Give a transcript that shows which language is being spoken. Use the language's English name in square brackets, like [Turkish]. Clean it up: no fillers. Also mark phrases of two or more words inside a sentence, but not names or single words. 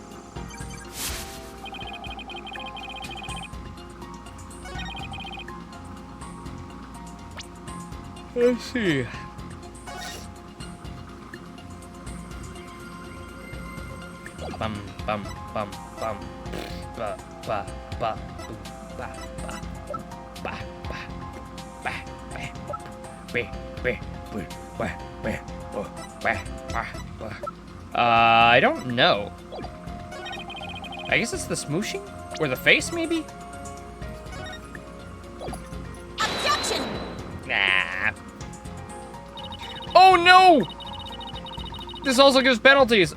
[English] Let's see. Bum bum bum bum. Ba ba ba boom, ba ba ba ba ba ba. I don't know. I guess it's the smooshing? Or the face, maybe? Objection! Nah. Oh, no! This also gives penalties.